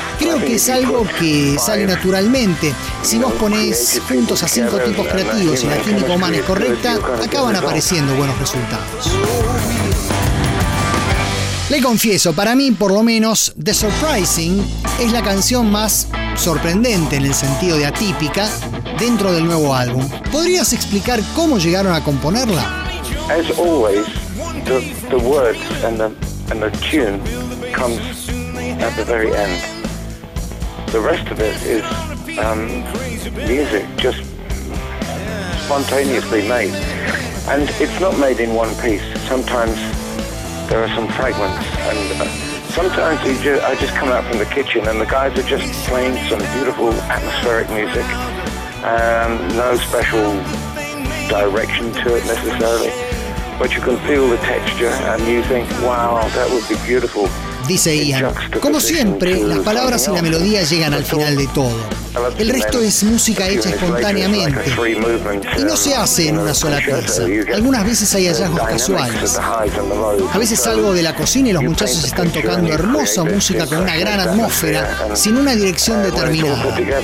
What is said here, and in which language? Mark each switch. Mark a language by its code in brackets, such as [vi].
[es] Creo que es algo que sale naturalmente. Si vos ponés juntos a 5 tipos creativos y la química humana es correcta, acaban apareciendo buenos resultados. Le confieso, para mí, por lo menos, The Surprising es la canción más sorprendente en el sentido de atípica dentro del nuevo álbum. ¿Podrías explicar cómo llegaron a componerla? [en] As always, the words and the tune comes at the very end. The rest of it is music, just spontaneously made. And it's not made in one piece. Sometimes there are some fragments. And sometimes I just come out from the kitchen and the guys are just playing some beautiful atmospheric music. No special direction to it necessarily. But you can feel the texture and you think, wow, that would be beautiful. [es] Dice Ian, como siempre, las palabras y la melodía llegan al final de todo. El resto es música hecha espontáneamente y no se hace en una sola pieza. Algunas veces hay hallazgos casuales. A veces salgo de la cocina y los muchachos están tocando hermosa música con una gran atmósfera, sin una dirección determinada.